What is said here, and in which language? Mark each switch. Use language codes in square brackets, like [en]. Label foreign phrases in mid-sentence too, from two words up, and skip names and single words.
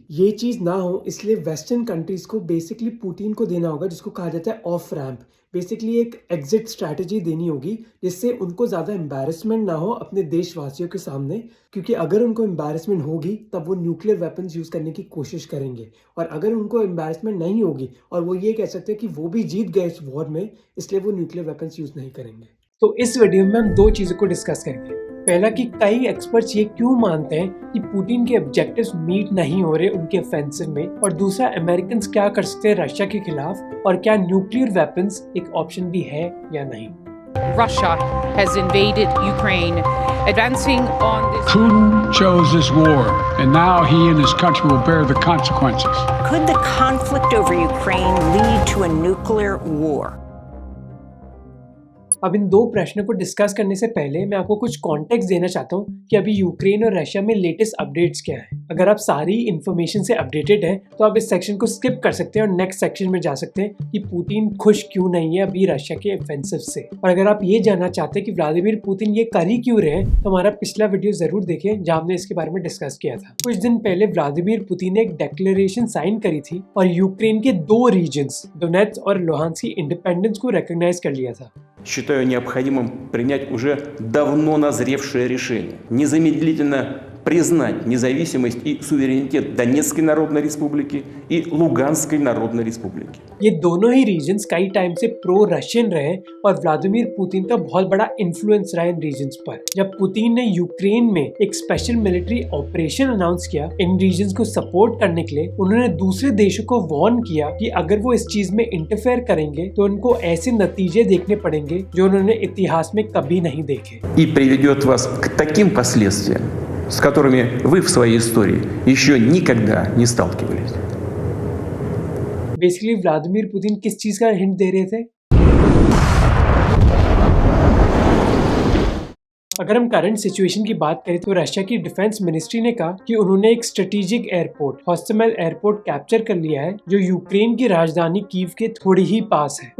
[hi] ये चीज ना हो इसलिए [en] western countries [hi] को बेसिकली पुतिन को देना होगा जिसको कहा जाता है [en] off ramp, [hi] बेसिकली एक [en] exit strategy [hi] देनी होगी जिससे उनको ज़्यादा एम्बैरेसमेंट ना हो अपने देशवासियों के सामने, क्योंकि अगर उनको एम्बैरेसमेंट होगी तब वो [en] nuclear weapons use [hi] करने की कोशिश करेंगे, और अगर उनको एम्बैरेसमेंट नहीं होगी और वो ये कह सकते हैं कि वो भी जीत गए इस वॉर में, इसलिए वो [en] nuclear weapons use [hi] नहीं करेंगे। तो इस वीडियो में हम 2 चीज़ों को डिस्कस करेंगे। पहला कि कई एक्सपर्ट्स ये क्यों मानते हैं कि पुतिन के [en] objectives meet [hi] नहीं हो रहे उनके ऑफेंसिव में, और दूसरा अमेरिकन्स क्या कर सकते हैं रशिया के खिलाफ, और क्या [en] nuclear weapons [hi] एक ऑप्शन भी है या नहीं। [en] Russia has invaded Ukraine, advancing on this. Putin chose this war, and now he and his country will bear the consequences. Could the conflict over Ukraine lead to a nuclear war? [hi] अब इन 2 प्रश्नों को डिस्कस करने से पहले मैं आपको कुछ कॉन्टेक्स्ट देना चाहता हूँ कि अभी यूक्रेन और रशिया में [en] latest updates [hi] क्या हैं। अगर आप सारी इन्फॉर्मेशन से अपडेटेड हैं तो आप इस सेक्शन को स्किप कर सकते हैं और [en] next section [hi] में जा सकते हैं कि पुतिन खुश क्यों नहीं है अभी रशिया के ऑफेंसिव से। और अगर आप ये जानना चाहते हैं कि व्लादिमीर पुतिन ये कर ही क्यों रहे हैं, तो हमारा पिछला वीडियो जरूर देखें जहाँ हमने इसके बारे में डिस्कस किया था। कुछ दिन पहले व्लादिमीर पुतिन ने एक [en] declaration sign [hi] करी थी और यूक्रेन के 2 रीजन्स डोनेट्स्क और लुहांस्क की इंडिपेंडेंस को रिकॉग्नाइज कर लिया था। [ru] Считаю необходимым принять уже давно назревшее решение, незамедлительно признать независимость и суверенитет Донецкой Народной Республики и Луганской Народной Республики. [hi] ये दोनों ही रीजन्स कई टाइम से [en] pro Russian [hi] रहे और व्लादिमीर पुतिन का बहुत बड़ा इन्फ्लुएंस रहा इन रीजन्स पर। जब पुतिन ने यूक्रेन में एक [en] special military operation announce [hi] किया इन रीजन्स को सपोर्ट करने के लिए, उन्होंने दूसरे देशों को वार्न किया कि अगर वो इस चीज में इंटरफेयर करेंगे तो उनको ऐसे नतीजे देखने पड़ेंगे जो उन्होंने इतिहास में कभी नहीं देखे। [ru] И приведет вас к таким последствиям, с которыми вы в своей истории еще никогда не сталкивались. [hi] बेसिकली व्लादिमीर पुतिन किस चीज का हिंट दे रहे थे? अगर हम [en] current situation [hi] की बात करें तो रशिया की [en] defence ministry [hi] ने कहा कि उन्होंने एक [en] strategic airport Hostomel airport [hi] कैप्चर कर लिया है जो यूक्रेन की राजधानी कीव के थोड़ी ही पास है।